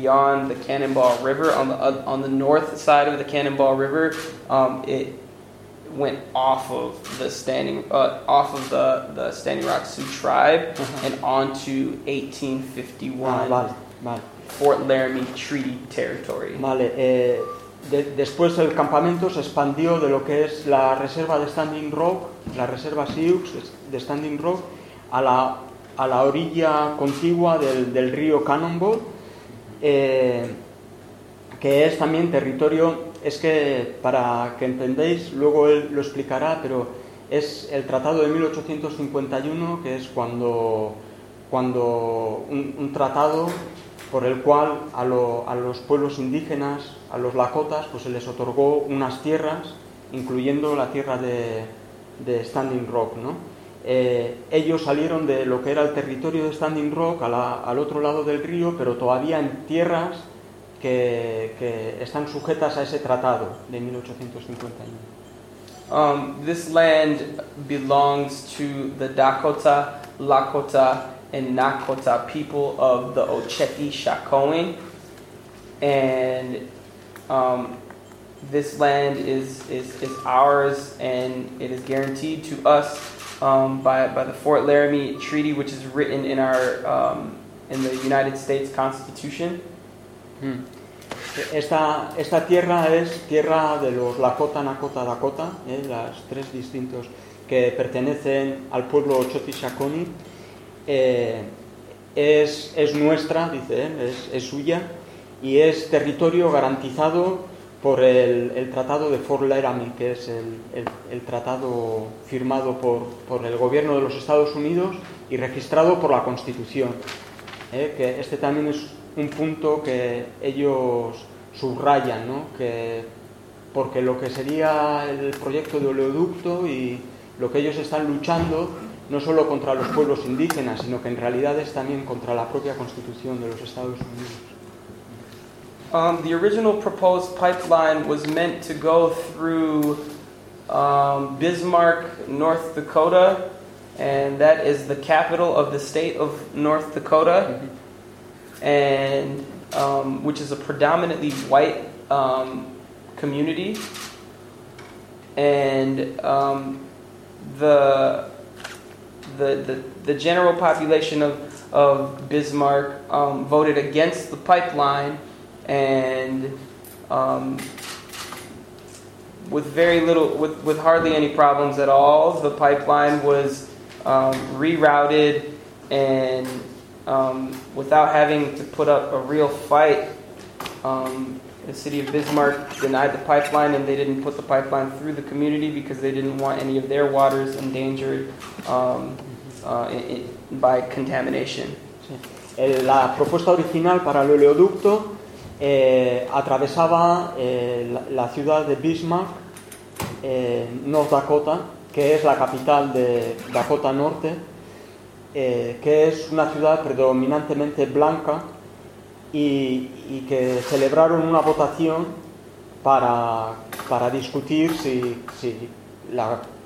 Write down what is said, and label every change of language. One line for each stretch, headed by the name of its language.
English: Beyond the Cannonball River on the north side of the Cannonball River, it went off of the Standing Rock Sioux tribe and onto 1851 Fort Laramie Treaty territory.
Spanish: Vale, después el campamento se expandió de lo que es la reserva de Standing Rock, la reserva Sioux de Standing Rock, a la orilla contigua del río Cannonball, que es también territorio. Es que, para que entendéis, luego él lo explicará, pero es el tratado de 1851, que es cuando un tratado por el cual a los pueblos indígenas, a los Lakotas, pues se les otorgó unas tierras, incluyendo la tierra de Standing Rock, ¿no? Ellos salieron de lo que era el territorio de Standing Rock al otro lado del río, pero todavía en tierras que están sujetas a ese tratado de 1851.
English: This land belongs to the Dakota, Lakota, and Nakota people of the Ocheti Shakowin, and this land is ours, and it is guaranteed to us by the Fort Laramie Treaty, which is written in our in the United States Constitution. Hmm.
Spanish: Esta tierra es tierra de los Lakota, Nakota, Dakota, las tres distintos que pertenecen al pueblo Ocheti Shakoni. Es nuestra, dice él, es suya, y es territorio garantizado por el tratado de Fort Laramie, que es el tratado firmado por el gobierno de los Estados Unidos y registrado por la Constitución. Que este también es un punto que ellos subrayan, ¿no? Que porque lo que sería el proyecto de oleoducto y lo que ellos están luchando no solo contra los pueblos indígenas, sino que en realidad es también contra la propia Constitución de los Estados Unidos.
English: The original proposed pipeline was meant to go through Bismarck, North Dakota, and that is the capital of the state of North Dakota. And which is a predominantly white community, and the general population of Bismarck voted against the pipeline, and with hardly any problems at all, the pipeline was rerouted and without having to put up a real fight, the city of Bismarck denied the pipeline, and they didn't put the pipeline through the community because they didn't want any of their waters endangered by contamination.
Spanish: La propuesta original para el oleoducto atravesaba la ciudad de Bismarck, North Dakota, que es la capital de Dakota Norte. Que es una ciudad predominantemente blanca y que celebraron una votación para discutir si la